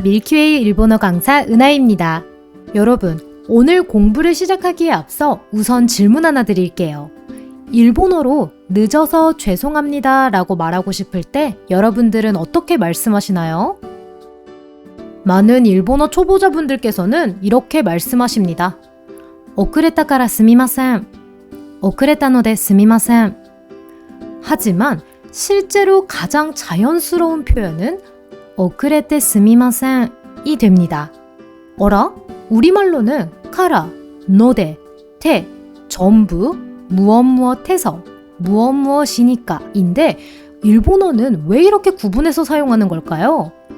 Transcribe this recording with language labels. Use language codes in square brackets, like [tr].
[ko] 밀키웨이 일본어 강사 은하입니다. 여러분, 오늘 공부를 시작하기에 앞서 우선 질문 하나 드릴게요. 일본어로 늦어서 죄송합니다 라고 말하고 싶을 때 여러분들은 어떻게 말씀하시나요? 많은 일본어 초보자분들께서는 이렇게 말씀하십니다. [ja] 遅れたから すみません.遅れたので すみません. [ko] 하지만 실제로 가장 자연스러운 표현은 [ja] 遅れてすみません [ko] 이 됩니다. 어라? 우리말로는 카라, 노데, 테 전부 무엇무엇해서 무엇무엇이니까 인데 일본어는 왜 이렇게 구분해서 사용하는 걸까요?